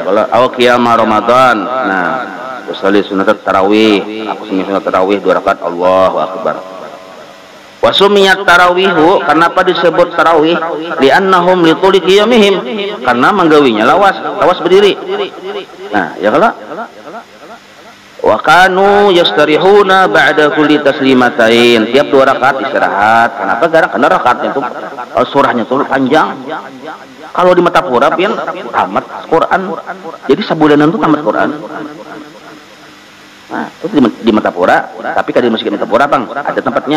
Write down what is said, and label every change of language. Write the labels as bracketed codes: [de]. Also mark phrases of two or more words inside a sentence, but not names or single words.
[bjn] Kalau awal qiyam Ramadan, nah usolli sunat tarawih, aku sunat tarawih 2 rakaat, [ar] الله أكبر. وسميت التراويح, [bjn] kenapa disebut tarawih? [ar] لأنهم لطول قيامهم, [bjn] karena menggawinya lawas berdiri. Nah ya kalau [ar] وكانوا يستريحون بعد كل تسليمتين, [bjn] tiap 2 rakaat istirahat. Kenapa? Karena rakaatnya itu surahnya itu panjang. Kalau di Matapura pian tamat Quran. Jadi sabulanan itu tamat Quran. Nah, itu di Matapura, tapi kalau di Masjid Matapura, Bang, ada tempatnya.